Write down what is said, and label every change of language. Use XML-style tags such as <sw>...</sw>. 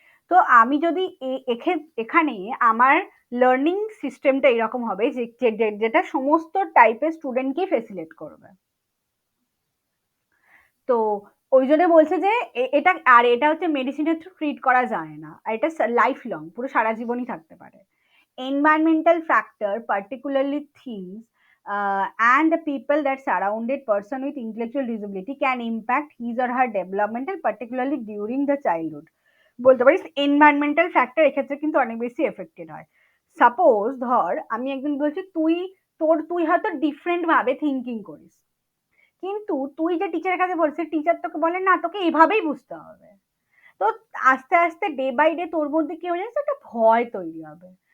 <bn>তো আমি যদি এখানে আমার লার্নিং সিস্টেমটা এরকম হবে যে যেটা সমস্ত টাইপের স্টুডেন্টকে ফেসিলেট করবে। তো ওই জন্য বলছে যে এটা আর এটা হচ্ছে মেডিসিনের থ্রু ট্রিট করা যায় না, আর এটা লাইফ লং, পুরো সারা জীবনই থাকতে পারে।</bn> <en>Environmental factor particularly things and the people that surrounded person with intellectual disability can impact his or her development and particularly during the childhood।</en> <bn>বলতে পারিস এনভায়রনমেন্টাল ফ্যাক্টর এক্ষেত্রে কিন্তু অনেক বেশি এফেক্টেড হয়। সাপোজ ধর আমি একদিন বলছি তুই হয়তো ডিফারেন্ট ভাবে থিঙ্কিং করিস, কিন্তু তুই যে টিচারের কাছে বলছিস টিচার তোকে বলে না তোকে এভাবেই বুঝতে হবে। তো আস্তে আস্তে ডে বাই ডে তোর মধ্যে কি হয়ে যাচ্ছে, একটা ভয় তৈরি হবে।</bn>